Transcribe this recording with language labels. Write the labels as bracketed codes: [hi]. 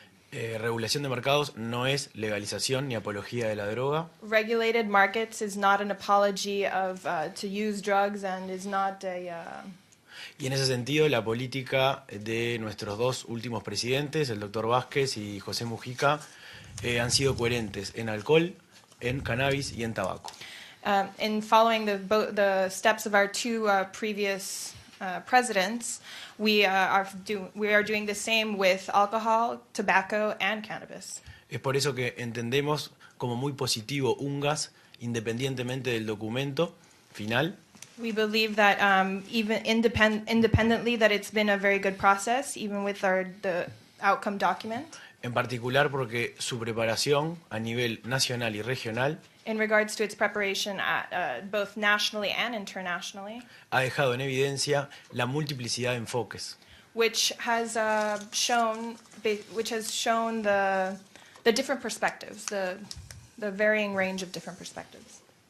[es] Regulación de mercados no es legalización ni apología de la droga. [en] Regulated markets is not an apology of to use drugs and is not a. [es] Y en ese sentido, la política de nuestros dos últimos presidentes, el doctor Vázquez y José Mujica, han sido coherentes en alcohol, en cannabis y en tabaco. [en] In following the steps of our two previous presidents, we are doing the same with alcohol, tobacco, and cannabis. [es] Es por eso que entendemos como muy positivo UNGASS, independientemente del documento final. [en] We believe that even independently that it's been a very good process, even with the outcome document. [es] En particular porque su preparación a nivel nacional y regional [en] In regards to its preparation at both nationally and internationally, [es] ha dejado en evidencia la multiplicidad de enfoques, [en] which has shown the different perspectives, the varying range of different perspectives.